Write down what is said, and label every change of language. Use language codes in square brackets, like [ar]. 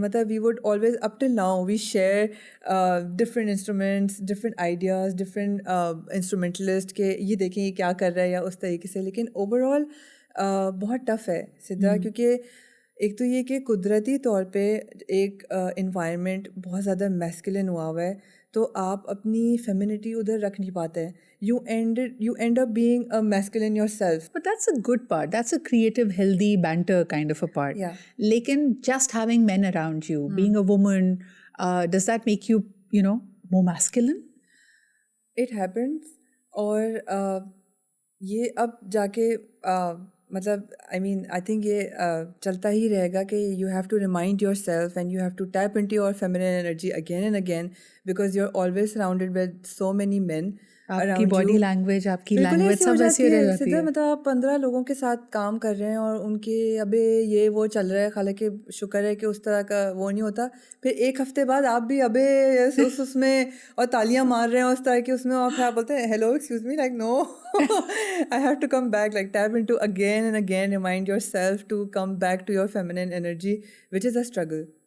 [en] مطلب we would always up till now we share different instruments, different ideas, different instrumentalists [ur] کہ یہ دیکھیں یہ کیا کر رہا ہے یا اس طریقے سے. لیکن اوور آل بہت ٹف ہے سدھا, کیونکہ ایک تو یہ کہ قدرتی طور پہ ایک انوائرمنٹ بہت زیادہ میسکلن ہوا ہے, تو آپ اپنی فیمینٹی ادھر رکھ نہیں پاتے ہیں. [en] you end up being a masculine yourself. But that's a good part. That's a creative, healthy banter kind of a part. Yeah. Lekin just having men around you, being a woman, does that make you, more masculine? It happens. [ur] اور یہ اب جا کے مطلب [en] I think [ur] یہ چلتا ہی رہے گا کہ [en] you have to remind yourself and you have to tap into your feminine energy again and again because you're always surrounded with so many men. [ur] آپ کی باڈی لینگویج, آپ کی لینگویج سب ایسی رہ جاتی ہے. مطلب آپ 15 لوگوں کے ساتھ کام کر رہے ہیں اور ان کے ابے یہ وہ چل رہا ہے, حالانکہ شکر ہے کہ اس طرح کا وہ نہیں ہوتا. پھر ایک ہفتے بعد آپ بھی ابے اس میں اور تالیاں مار رہے ہیں اس طرح کے اس میں, اور پھر آپ بولتے ہیں [en] Hello excuse me, like no I have to come back, like tap into again and again, remind yourself to come back to your feminine energy, which is a struggle.